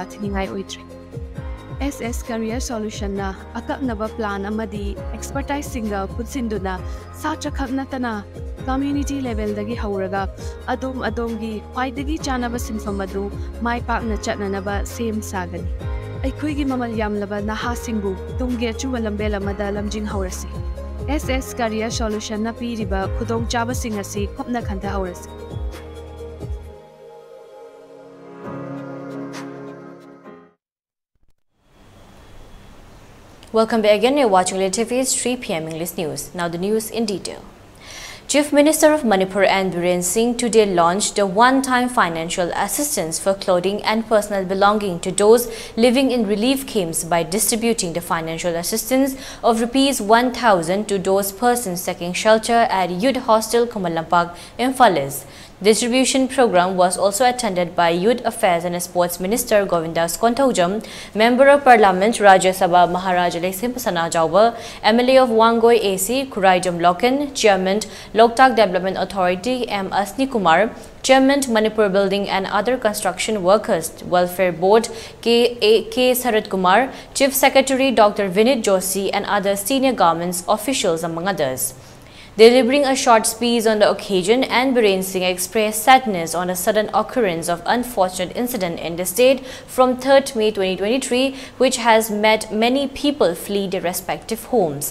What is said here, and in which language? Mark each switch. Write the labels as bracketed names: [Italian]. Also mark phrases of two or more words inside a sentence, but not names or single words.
[Manipuri] thiningai oitre SS Career Solution na akaknaba plan amadi expertise singa putsinduna sacha khaknatana [English] community level [Manipuri] dagi hauraga adom gi khwaidagi chanaba sinfam adu mai pakna chatnanaba sem sagani aikoigi mamal yamlaba naha singbu tungge chuwalambe lamada lamjing haurasi SS Career Solution na piriba khudong chaba singasi khopna khanta haurasi. [English] Welcome back again. You're watching ELITETV's 3 p.m. English News. Now the news in detail. Chief Minister of Manipur and Biren Singh today launched a one-time financial assistance for clothing and personal belonging to those living in relief camps by distributing the financial assistance of Rs 1,000 to those persons seeking shelter at Youth Hostel Kumalampak in Fales. Distribution program was also attended by Youth Affairs and Sports Minister Govindas Kontaujam, Member of Parliament Rajya Sabha Maharaj Alexim Pasana Jauba, MLA of Wangoi AC Kuraijam Loken, Chairman Loktak Development Authority M. Asni Kumar, Chairman Manipur Building and Other Construction Workers Welfare Board K. Sarat Kumar, Chief Secretary Dr. Vinit Joshi and other senior government officials among others. Delivering a short speech on the occasion, and Biren Singh expressed sadness on a sudden occurrence of unfortunate incident in the state from 3rd May 2023, which has made many people flee their respective homes.